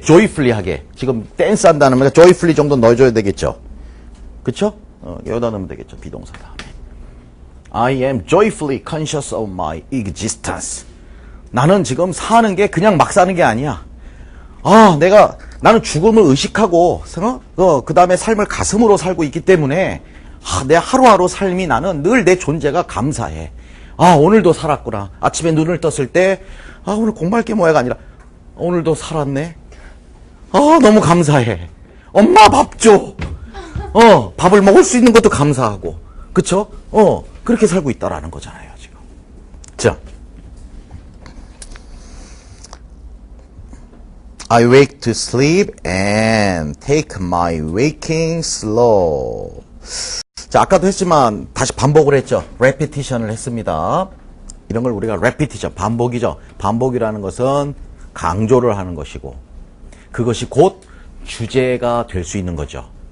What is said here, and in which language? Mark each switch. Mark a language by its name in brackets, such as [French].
[Korean] joyfully 하게. 지금 댄스 한다는 말, joyfully 정도 넣어줘야 되겠죠? 그쵸? 여기다 넣으면 되겠죠. 비동사 다음에. [English] I am joyfully conscious of my existence. [Korean] 나는 지금 사는 게 그냥 막 사는 게 아니야. 나는 죽음을 의식하고, 그 다음에 삶을 가슴으로 살고 있기 때문에, 내 하루하루 삶이 나는 늘 내 존재가 감사해. 오늘도 살았구나. 아침에 눈을 떴을 때, 오늘 공부할 게 뭐야가 아니라, 오늘도 살았네. 너무 감사해. 엄마 밥 줘. 밥을 먹을 수 있는 것도 감사하고. 그쵸? 그렇게 살고 있다라는 거잖아요, 지금. 자. [English] I wake to sleep and take my waking slow. [Korean] 자, 아까도 했지만 다시 반복을 했죠. repetition을 했습니다. 이런 걸 우리가 repetition, 반복이죠. 반복이라는 것은 강조를 하는 것이고 그것이 곧 주제가 될 수 있는 거죠.